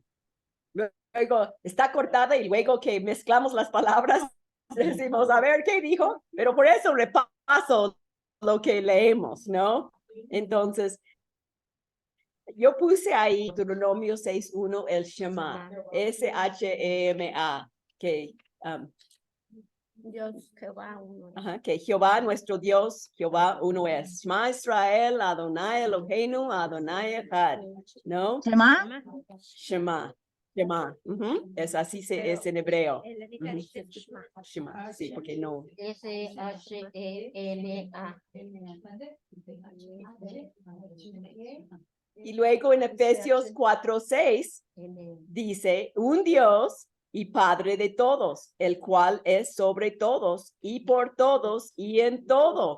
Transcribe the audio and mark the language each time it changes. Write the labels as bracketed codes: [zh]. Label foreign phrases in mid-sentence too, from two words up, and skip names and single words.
[es] Luego está cortada y luego que mezclamos las palabras, decimos, a ver qué dijo, pero por eso repaso lo que leemos, ¿no? Entonces, yo puse ahí Deuteronomio 6:1, el Shema, S-H-E-M-A, que, Dios Jehová uno. que Jehová nuestro Dios, Jehová uno es. [he] שמע ישראל אדוני אלוהינו אדוני אחד, ¿no? [es] ¿Shema? Shema. Shema. Es así es en hebreo. En la Biblia dice Shema. Shema, sí, porque no. S-H-E-M-A. Y luego en Efesios 4:6 dice, un Dios y Padre de todos, el cual es sobre todos y por todos y en todo.